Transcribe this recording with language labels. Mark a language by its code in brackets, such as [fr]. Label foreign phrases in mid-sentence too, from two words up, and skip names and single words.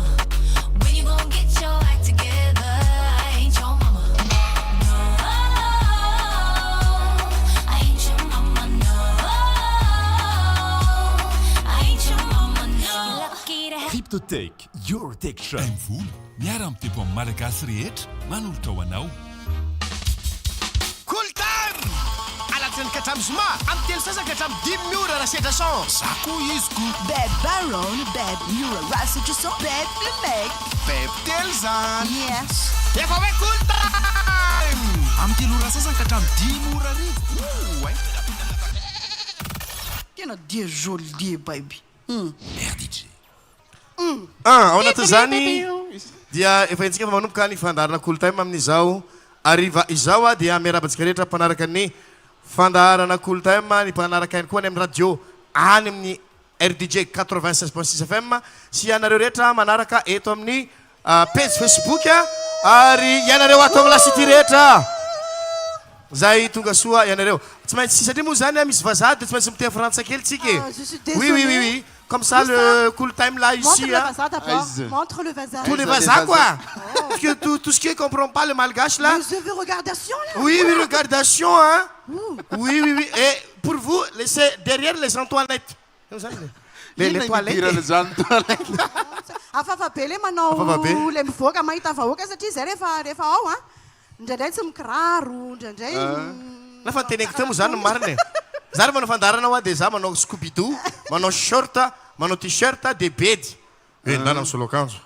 [en] When you gonna get your act together? I ain't your mama. No, I ain't your mama. No, I ain't your mama. No. You're lucky to have Cryptotech, your tech shop. [mg] Mvolo miara-mitepo amin'ny malagasy rehetra manolotra ho anao. Cool time! Anatin'ny katramy zoma amin'ny telo sasaka hatramin'ny 10 ora raha sedra chance. Za koa iziko Beb Baron, Beb Miura Rasetrason, Beb Lemeky. Beb telo zany. Yes. Efa hoe cool time! amin'ny telo ora sasany ka hatramin'ny 10 ora arivo. Tena dia joli baby. RDJ. Ao anatin'izany dia efa intsika fa manomboka ny fandaharana cool time amin'izao ariva izao dia miarabantsika rehetra mpanaraka ny fandaharana cool time ny mpanaraka ihany koa ny amin'ny radio any amin'ny RDJ 96.6 FM sy anareo rehetra manaraka eto amin'ny page Facebook ary ianareo ato amin'ny lasity rehetra zay tonga soa ianareo tsy maintsy satria moa zany misy vazaha de tsy maintsy miteny frantsay kely tsika [fr] oui comme ça le cool time là ici montre le vazaha tous les vazaha quoi parce que tout ce qui comprend pas le malgache là je veux regardation là oui regardation hein oui et pour vous laissez derrière les Antoinettes les toilettes [mg] afafa be le manao le mivoaka mahita vahoaka satria zay rehefa ao a ndraindray tsy mikiraro ndraindray lafa teneko teo moa zany marina zary manao fandarana hoa de za manao scooby-doo manao short manao t-shirt de bedy nana misoloakanjo